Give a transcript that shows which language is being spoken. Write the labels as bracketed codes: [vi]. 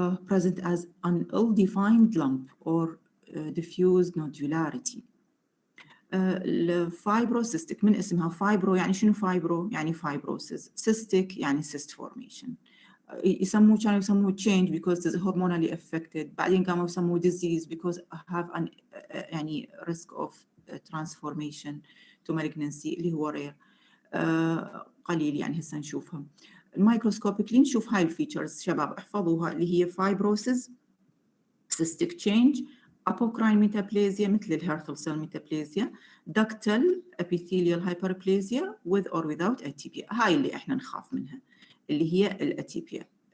[en] Present as an ill-defined lump or diffuse nodularity. [ar] الفايبروسيستيك من اسمها فايبرو يعني شنو فايبرو؟ يعني fibrosis. cystic يعني cyst formation. كانوا يسموه [en] change because it's hormonally affected. [ar] بعدين قاموا يسموه [en] disease because have an يعني risk of transformation to malignancy [ar] اللي هو [en] rare. [ar] قليل يعني هسه نشوفها. الميكروسكوبيكلي نشوف هاي الفيتشرز شباب احفظوها اللي هي [en] fibrosis, cystic change, apocrine metaplasia [ar] مثل الهيرثل [en] cell metaplasia, ductal epithelial hyperplasia with or without atypia. [ar] هاي اللي احنا نخاف منها اللي هي الاتيبيا.